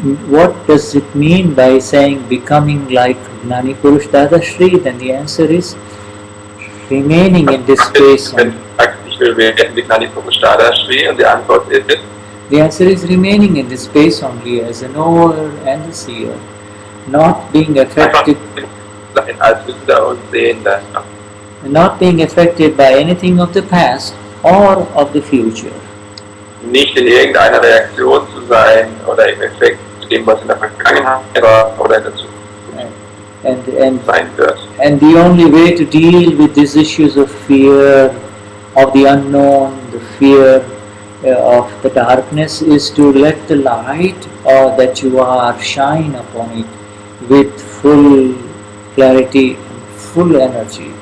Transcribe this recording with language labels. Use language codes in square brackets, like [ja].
[en] What does it mean by saying becoming like Gnani Purush Dadashri? Then the answer is remaining in this space. [de] Ich will werden wie Gnani Purush Dadashri, und die Antwort ist, [en] the answer is remaining in this space only as a knower and a seer, not being affected. [de] Als Wissender und Sehender. [en] Not being affected by anything of the past or of the future. [de] Nicht in irgendeiner Reaktion zu sein oder im Effekt zu dem, was in der Vergangenheit war oder in der Zukunft sein wird. [en] And the only way to deal with these issues of fear, of the unknown, the fear of the darkness, is to let the light that you are shine upon it with full clarity and full energy.